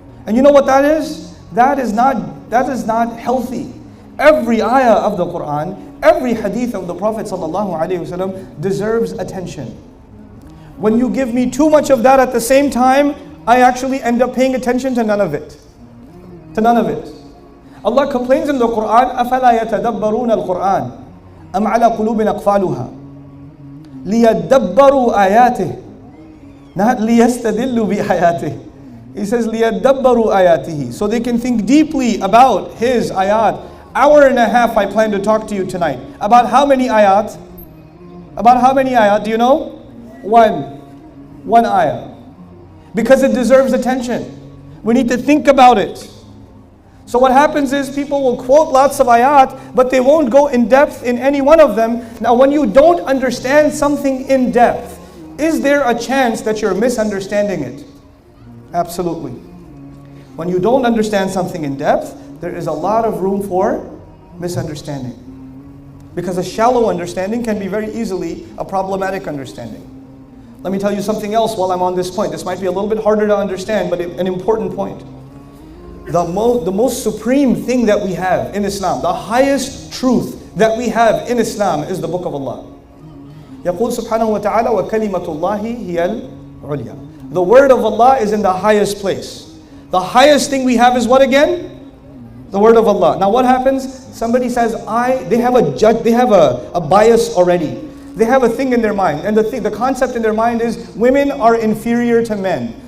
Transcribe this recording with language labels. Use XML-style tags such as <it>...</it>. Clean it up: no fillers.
<en>And you know what that is? That is not healthy. Every ayah of the Quran, every hadith of the Prophet ﷺ deserves attention. When you give me too much of that at the same time, I actually end up paying attention to none of it. To none of it. Allah complains in the Quran,</en> <ar>أَفَلَا يَتَدَبَّرُونَ الْقُرْآنَ أَمْ عَلَى قُلُوبٍ أَقْفَالُهَا لِيَدَّبَّرُوا آيَاتِهِ not لِيَسْتَدِلُّوا بِآيَاتِهِ.</ar> <en>He says</en> <ar>لِيَدَّبَّرُوا آيَاتِهِ,</ar> <en>so they can think deeply about His ayat. Hour and a half I plan to talk to you tonight. About how many ayat? About how many ayat? Do you know? One ayah. Because it deserves attention. We need to think about it. So what happens is people will quote lots of ayat, but they won't go in depth in any one of them. Now when you don't understand something in depth, is there a chance that you're misunderstanding it? Absolutely. When you don't understand something in depth, there is a lot of room for misunderstanding. Because a shallow understanding can be very easily a problematic understanding. Let me tell you something else while I'm on this point. This might be a little bit harder to understand, but an important point. The most supreme thing that we have in Islam, the highest truth that we have in Islam is the Book of Allah.</en> <ar>يقول سبحانه وتعالى وكلمة الله هي العليا.</ar> <en>The word of Allah is in the highest place. The highest thing we have is what again? The word of Allah. Now what happens? Somebody says, they have a bias already. They have a thing in their mind. And the concept in their mind is women are inferior to men.</en>